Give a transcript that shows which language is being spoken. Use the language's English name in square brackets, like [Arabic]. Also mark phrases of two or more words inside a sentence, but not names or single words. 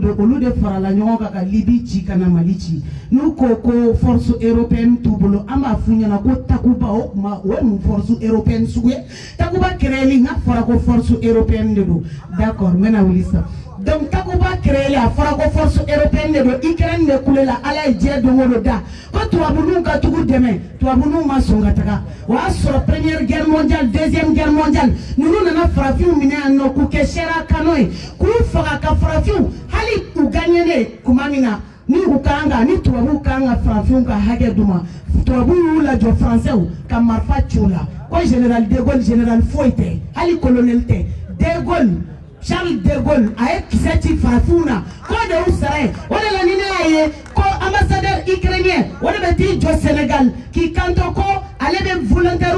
[Bambara] don olu de farala ɲɔgɔn kan ka Libye ci ka na Mali ci n'u ko [French] force européenne [Bambara] t'u bolo an b'a f'u ɲɛna ko Takuba o kuma o ye mun [French] force européenne [Bambara] sugu ye Takuba créeli n'a fɔra ko [French] force européenne [Bambara] de don d'accord n bɛna wuli sisan donc Takuba créeli a fɔra ko [French] force européenne [Bambara] de don Ukraine de kule la ala ye diɲɛ don o don da ko tubabuninw ka tugu dɛmɛ tubabuninw ma sɔn ka taga o y'a sɔrɔ [French] première guerre mondiale deuxième guerre mondiale [Bambara] ninnu nana farafinw minɛ yan nɔ k'u kɛ [French] chair à canon [Bambara] ye k'u faga ka farafinw hali u gagnenen kuma min na ni u kan ka ni tubabuw kan ka farafinw ka hakɛ d'u ma tubabuw y'u lajɔ français ka marifa ci u la ko général de Gaulle général foyi tɛ hali colonel tɛ de Gaulle Charles de Gaulle a ye kisɛ ci farafinw na k'o de y'u sara ye o de la ni ne y'a ye ko [French] ambassadeur ukrainien [Bambara] o de bɛ t'i jɔ Sénégal k'i kanto ko ale bɛ volonté